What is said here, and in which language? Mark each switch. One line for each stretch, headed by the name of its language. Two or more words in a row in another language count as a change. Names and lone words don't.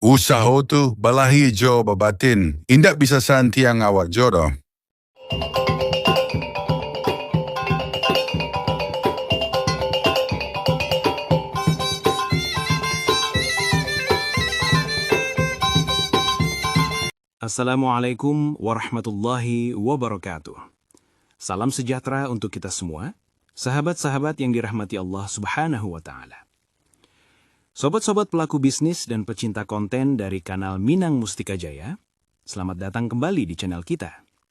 Minangkabau: Usaha tu balahi jo babatin. Indak bisa santiang awak jodoh.
Arabic: السلام عليكم ورحمة الله وبركاته.
Indonesian: Salam sejahtera untuk kita semua, sahabat-sahabat yang dirahmati Allah
Arabic: سبحانه وتعالى.
Indonesian: Sobat-sobat pelaku bisnis dan pecinta konten dari kanal Minang Mustika Jaya, selamat datang kembali di channel kita.